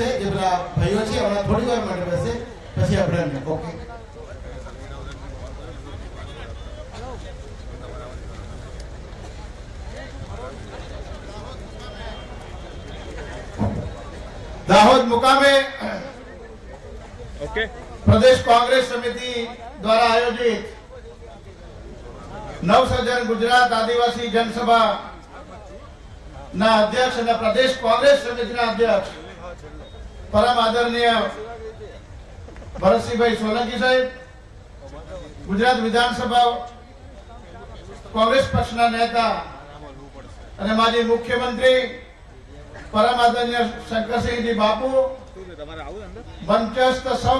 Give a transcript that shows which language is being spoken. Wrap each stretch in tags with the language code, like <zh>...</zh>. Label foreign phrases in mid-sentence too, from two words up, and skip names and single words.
<gu>જે બધા ભાઈઓ છે હમણાં થોડી વાર માટે બેસે, પછી આપણે એમને ઓકે. દાહોદ મુકામે ओके પ્રદેશ કોંગ્રેસ સમિતિ દ્વારા આયોજિત નવસર્જન ગુજરાત આદિવાસી જનસભા ના અધ્યક્ષ અને પ્રદેશ કોંગ્રેસ સમિતિના અધ્યક્ષ પરમ આદરણીય ભરતસિંહભાઈ સોલંકી સાહેબ, ગુજરાત વિધાનસભા કોંગ્રેસ પક્ષના નેતા અને માજી મુખ્યમંત્રી પરમ આદરણીય શંકરસિંહજી બાપુ, મંચસ્થ સૌ</gu>